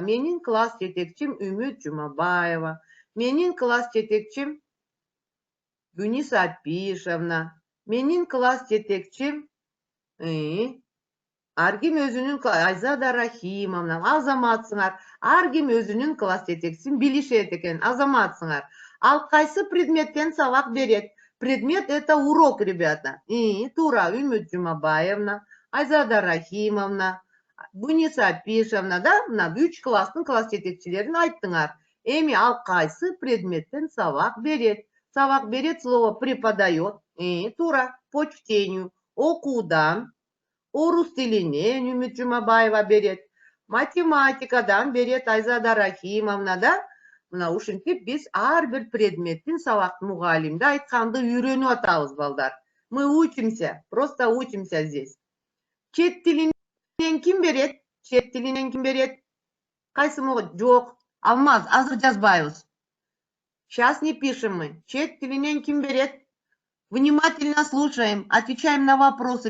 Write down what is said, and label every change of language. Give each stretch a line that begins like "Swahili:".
Kyrgyz: Менин класс жетекчим Үмүт Жумабаева. Менин класс жетекчим Гүниса Апишевна. Менин класс жетекчим ар ким өзүнүн Айзада Рахимовна. Азаматсыңар. Ар ким өзүнүн класс жетекчисин билишет экен. Азаматсыңар. Ал кайсы предметтен сабак берет?
Russian: Предмет это урок, ребята.
Kyrgyz: Туура, Үмүт Жумабаевна, Айзада Рахимовна, Гүниса Апишевна, да? Мына 3 класстын класс жетекчилерин айттыңар. Эми ал кайсы предметтен сабак берет? Сабак берет,
Russian: слово преподает.
Kyrgyz: Туура,
Russian: по чтению.
Kyrgyz: Окуудан. Орус тилинен Үмүт Жумабаева берет. Математикадан берет Айзада Рахимовна, да? Мына ушинтип биз ар бир предметтин сабак мугалимди айтканды үйрөнүп атабыз, балдар.
Russian: Мы учимся, просто учимся здесь.
Kyrgyz: Чет тилинен ким берет? Чет тилинен ким берет? Кайсы жок. Алмаз, азыр жазбайбыз.
Russian: Сейчас не пишем мы.
Kyrgyz: Чет тилинен ким берет?
Russian: Внимательно слушаем, отвечаем на вопросы.